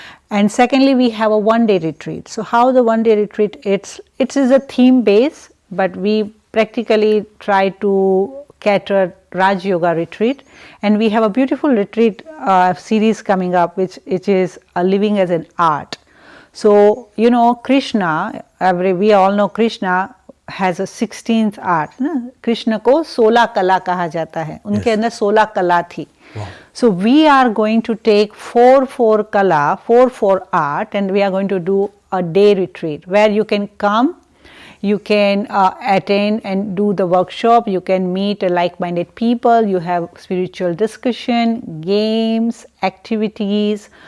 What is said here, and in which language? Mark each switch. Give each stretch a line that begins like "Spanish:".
English: And secondly, we have a one-day retreat. So how the one-day retreat, it is a theme base, but we practically try to cater Raj Yoga retreat, and we have a beautiful retreat series coming up, which is living as an art. So you know Krishna, we all know Krishna has a 16th art.
Hindi: ना? कृष्ण को 16 कला कहा जाता है, उनके अंदर 16 कला थी.
English: Wow. So we are going to take 4 kala, 4 art, and we are going to do a day retreat where you can come. You can attend and do the workshop. You can meet like-minded people. You have spiritual discussion, games, activities.